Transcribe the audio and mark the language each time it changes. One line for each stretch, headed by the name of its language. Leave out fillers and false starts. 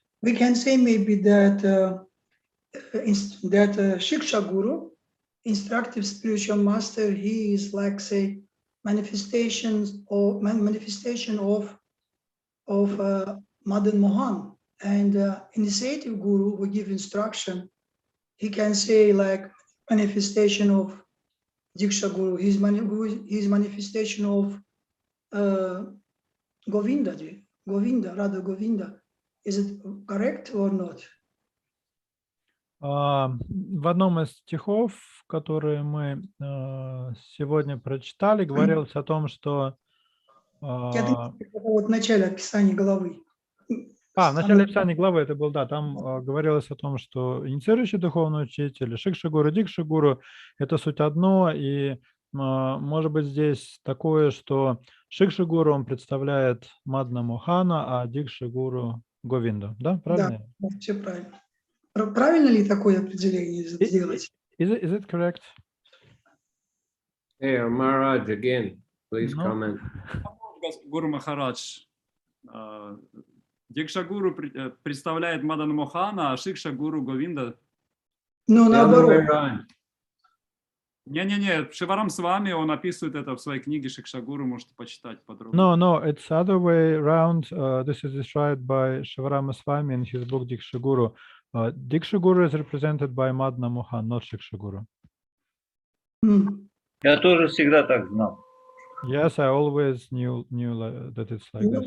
English: We can say maybe that Shiksha Guru, instructive spiritual master, he is like, say, manifestation of Madan Mohan, and initiative Guru who give instruction, he can say like manifestation of Diksha Guru, his manifestation of Govinda, Radha Govinda. Is it correct or not?
Russian: В одном из стихов, которые мы сегодня прочитали, говорилось о том, что... Это вот в начале описания главы. В начале описания главы это был, да, там говорилось о том, что инициирующий духовный учитель, Шикша-гуру, Дикша-гуру – это суть одно, и может быть здесь такое, что Шикша-гуру, он представляет Мадна Мохана, а Дикша-гуру – Говинду, да, правильно? Да, все правильно. Правильно ли такое определение сделать?
English: Is it correct? Hey, Maharaj, again, please comment.
Russian: Гуру Махарадж, Дикша Гуру представляет Мадана Мохана, а Шикша Гуру Говинда. Ну, наоборот. Не-не-не, Шиварам с вами, он описывает это в своей книге Шикша Гуру, можете почитать подробно.
English: No, it's other way around. This is described by Shivarama Swami in his book Diksha Guru. Diksha Guru is represented by Madna Mohan, not Shiksha Guru.
Russian: Я тоже всегда так знал.
English: Yes, I always knew that it's like this.